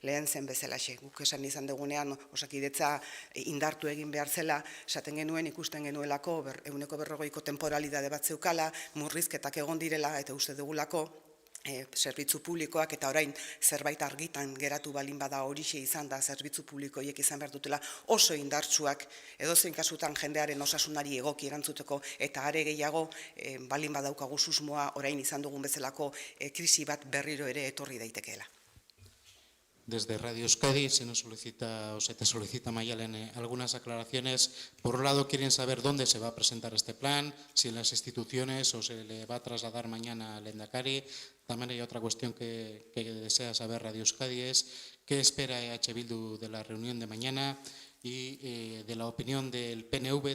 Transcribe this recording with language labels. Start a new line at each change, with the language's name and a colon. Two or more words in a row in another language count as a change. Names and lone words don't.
Basque: Guk esan izan dugunean Osakidetza indartu egin behar zela, esaten genuen ikusten genuelako 140ko temporalidade bat zeukala, murrizketak egon direla eta uste dugulako zerbitzu publikoak eta orain zerbait argitan geratu balin bada horixe izan da zerbitzu publikoiek izan behar dutela oso indartsuak edozein kasutan jendearen osasunari egoki erantzuteko eta are gehiago balin badaukagu susmoa orain izan dugun bezalako krisi bat berriro ere etorri daitekeela.
Spanish: Desde Radio Euskadi se te solicita, Mayalen, algunas aclaraciones. Por un lado, quieren saber dónde se va a presentar este plan, si en las instituciones o se le va a trasladar mañana al Lehendakari. También hay otra cuestión que desea saber Radio Euskadi, es qué espera EH Bildu de la reunión de mañana y de la opinión del PNV.